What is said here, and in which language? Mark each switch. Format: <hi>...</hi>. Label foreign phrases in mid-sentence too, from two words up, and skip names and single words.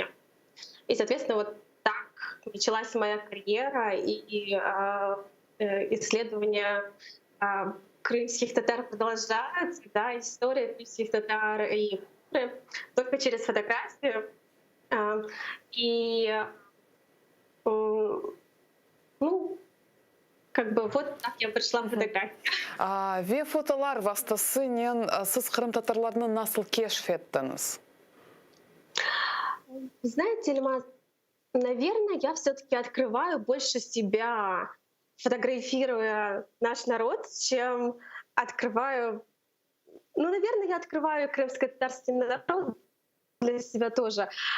<ru>И, соответственно, вот так началась моя карьера и исследования крымских татар продолжаются, да, история крымских татар и только через фотографию. И ну, как бы вот так я пришла в фотографию.</ru> <tr>Ve fotolar vasıtasıyla siz Kırım Tatarlarını nasıl keşfettiniz?</tr> <ru>Знаете, Ильмаз, наверное, я все-таки открываю больше себя, фотографируя наш народ, чем открываю... Ну, наверное, я открываю крымско-татарский народ для себя тоже.</ru>